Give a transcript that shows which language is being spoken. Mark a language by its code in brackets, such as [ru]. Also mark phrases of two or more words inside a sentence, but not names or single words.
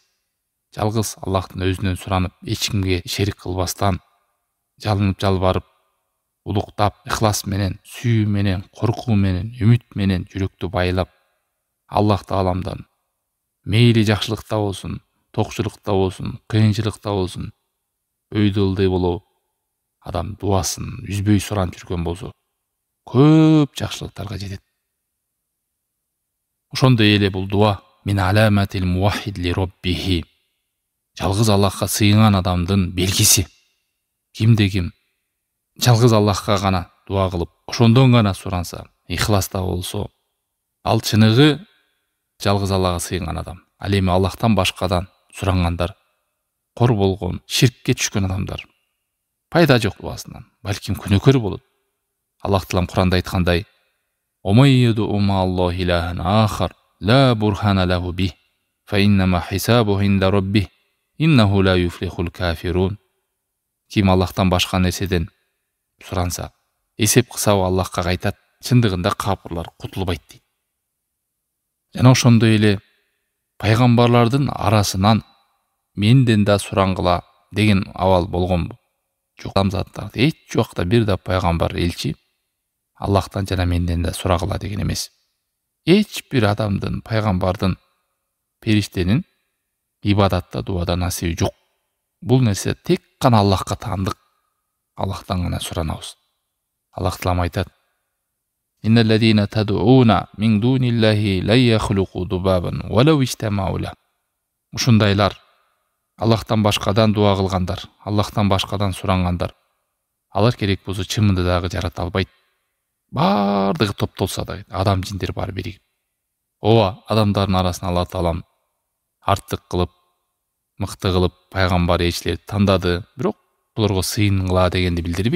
[ky] Жалгыз Аллахтын өзүнөн суранып, эч кимге шерик кылбастан, жалынып жалбарып, улуктап, ихлас менен, сүйүү менен, коркуу менен, үмүт менен жүрөктү байлап, Аллах тааламдан мейли жакшылыкта болсун, токчулукта болсун, кыйынчылыкта болсун, өйдө ылдый болобу, адам дуасын үзбөй суранып жүргөн болсо, көп жакшылыктарга жетет. Ошондой эле бул дуа [ar] من علامات الموحد لربه. [ky] Жалғыз Аллахқа сыйынган адамдын белгиси. Кимде ким жалғыз Аллахқа гана дуа кылып, ошондон гана суранса, ихласта болсо, ал чыныгы жалғыз Аллаға сыйынган адам. Ал эми Аллахтан башкадан сурангандар, кор болгон, ширкке түшкөн адамдар пайда жок дуасынан, балким күнөөкөр болот. Аллах Таалам Куранда айткандай: [ar] "ومن يدع مع الله إلها آخر لا برهان له به فإنما حسابه عند ربه إنه لا يفلح الكافرون." [ky] Ким Аллахтан башка нерседен суранса, эсеп кылса Аллахка кайтат, чындыгында капырлар кутулбайт дейт. Жана ошондой эле пайгамбарлардын арасынан менден да сурангыла деген абал болгонбу? Жок, адамзаттар эч убакта бир да пайгамбар, элчи Аллахтан жана менден да сурагыла деген эмес. Эч бир адамдын, пайгамбардын, периштенин ибадатта, дуада насиби жок. Бул нерсе тек гана Аллахка таандык, Аллахтан гана суранабыз. Аллах Таалам айтат: [ar] "إن الذين تدعون من دون الله لا يخلقوا ذبابا ولو اجتمعوا له." [ky] Ушундайлар, Аллахтан башкадан дуа кылгандар, Аллахтан башкадан сурангандар, алар керек болсо чымынды дагы жарата албайт. Бардыгы топтолса да, адам жиндер бар биригип. Ооба, адамдардын арасына Алла Таалам артык кылып, мыкты кылып пайгамбар, элчилерди тандады, бирок буларга сыйынгыла дегенди билдирбейт.